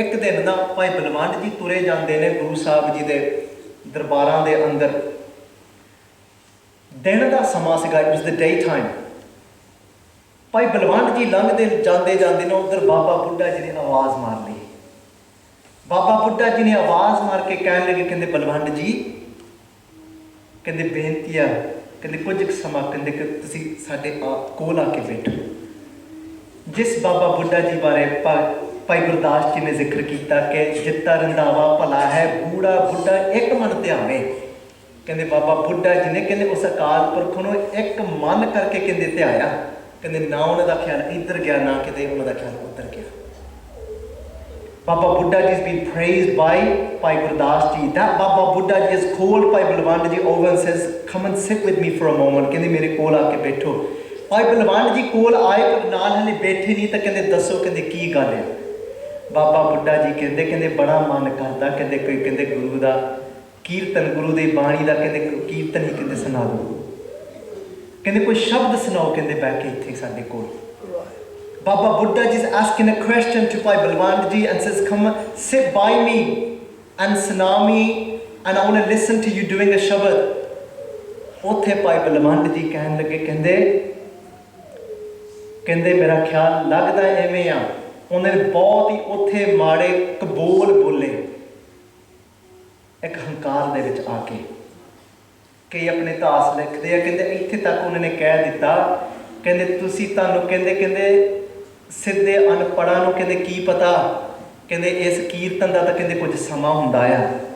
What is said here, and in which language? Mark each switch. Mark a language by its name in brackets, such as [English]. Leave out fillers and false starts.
[Punjabi] ਇੱਕ ਦਿਨ ਨਾ ਭਾਈ ਬਲਵੰਡ ਜੀ ਤੁਰੇ ਜਾਂਦੇ ਨੇ ਗੁਰੂ ਸਾਹਿਬ ਜੀ ਦੇ ਦਰਬਾਰਾਂ ਦੇ ਅੰਦਰ। ਦਿਨ ਦਾ ਸਮਾਂ ਸੀਗਾ, [English] it was the day time। [Punjabi] ਭਾਈ ਬਲਵੰਡ ਜੀ ਲੰਘਦੇ ਜਾਂਦੇ ਨੇ, ਉੱਧਰ ਬਾਬਾ ਬੁੱਢਾ ਜੀ ਨੇ ਆਵਾਜ਼ ਮਾਰ ਲਈ। ਬਾਬਾ ਬੁੱਢਾ ਜੀ ਨੇ ਆਵਾਜ਼ ਮਾਰ ਕੇ ਕਹਿਣ ਲੱਗੇ, ਕਹਿੰਦੇ ਬਲਵੰਡ ਜੀ, ਕਹਿੰਦੇ ਬੇਨਤੀ ਆ, ਕਹਿੰਦੇ ਕੁਝ ਕੁ ਸਮਾਂ, ਕਹਿੰਦੇ ਕਿ ਤੁਸੀਂ ਸਾਡੇ ਕੋਲ ਆ ਕੇ ਬੈਠੋ। ਜਿਸ ਬਾਬਾ ਬੁੱਢਾ ਜੀ ਬਾਰੇ ਭਾਈ ਗੁਰਦਾਸ ਜੀ ਨੇ ਜ਼ਿਕਰ ਕੀਤਾ ਕਿ ਜਿੱਤਾ ਰੰਧਾਵਾ ਭਲਾ ਹੈ, ਬੂੜਾ ਬੁੱਢਾ ਇੱਕ ਮਨ ਧਿਆਵੇ। ਕਹਿੰਦੇ ਬਾਬਾ ਬੁੱਢਾ ਜੀ ਨੇ, ਕਹਿੰਦੇ ਉਸ ਅਕਾਲ ਪੁਰਖ ਨੂੰ ਇੱਕ ਮਨ ਕਰਕੇ ਕਹਿੰਦੇ ਧਿਆਇਆ। ਕਹਿੰਦੇ ਨਾ ਉਹਨਾਂ ਦਾ ਖਿਆਲ ਇੱਧਰ ਗਿਆ, ਨਾ ਕਿਤੇ ਉਹਨਾਂ ਦਾ ਖਿਆਲ ਉੱਧਰ ਗਿਆ। [English] Baba Buddha ji has been praised by Bhai Gurdas ji. That Baba Buddha ji has called Bhai Balwand ji over and says, come and sit with me for a moment। [Punjabi] ਕਹਿੰਦੇ ਮੇਰੇ ਕੋਲ ਆ ਕੇ ਬੈਠੋ। ਭਾਈ ਬਲਵੰਡ ਜੀ ਕੋਲ ਆਏ, ਪਰ ਨਾਲ ਹਲੇ ਬੈਠੇ ਨਹੀਂ, ਤਾਂ ਕਹਿੰਦੇ ਦੱਸੋ, ਕਹਿੰਦੇ ਕੀ ਗੱਲ ਹੈ। ਬਾਬਾ ਬੁੱਢਾ ਜੀ ਕਹਿੰਦੇ ਬੜਾ ਮਨ ਕਰਦਾ, ਕਹਿੰਦੇ ਕੋਈ, ਕਹਿੰਦੇ ਗੁਰੂ ਦਾ ਕੀਰਤਨ, ਗੁਰੂ ਦੀ ਬਾਣੀ ਦਾ, ਕਹਿੰਦੇ ਕੀਰਤਨ ਹੀ ਕਹਿੰਦੇ ਸੁਣਾ ਦਿਓ। ਕਹਿੰਦੇ ਕੋਈ ਸ਼ਬਦ ਸੁਣਾਓ, ਕਹਿੰਦੇ ਬਹਿ ਕੇ ਇੱਥੇ ਸਾਡੇ ਕੋਲ। [English] Baba Buddha ji is asking a question to Bhai Balwand ji and says, come sit by me and sunami, and I want to listen to you doing a shabad। [Punjabi] ਉੱਥੇ ਭਾਈ ਬਲਵੰਡ ਜੀ ਕਹਿਣ ਲੱਗੇ, ਕਹਿੰਦੇ ਮੇਰਾ ਖਿਆਲ ਲੱਗਦਾ ਐਵੇਂ ਆ। ਉਹਨਾਂ ਨੇ ਬਹੁਤ ਹੀ ਉੱਥੇ ਮਾੜੇ ਕਬੋਲ ਬੋਲੇ, ਇੱਕ ਹੰਕਾਰ ਦੇ ਵਿੱਚ ਆ ਕੇ। ਕਈ ਆਪਣੇ ਇਤਿਹਾਸ ਲਿਖਦੇ ਆ, ਕਹਿੰਦੇ ਇੱਥੇ ਤੱਕ ਉਹਨਾਂ ਨੇ ਕਹਿ ਦਿੱਤਾ, ਕਹਿੰਦੇ ਤੁਸੀਂ ਤੁਹਾਨੂੰ ਕਹਿੰਦੇ ਸਿੱਧੇ ਅਨਪੜ੍ਹਾਂ ਨੂੰ ਕਹਿੰਦੇ ਕੀ ਪਤਾ, ਕਹਿੰਦੇ ਇਸ ਕੀਰਤਨ ਦਾ ਤਾਂ ਕਹਿੰਦੇ ਕੁਝ ਸਮਾਂ ਹੁੰਦਾ ਆ।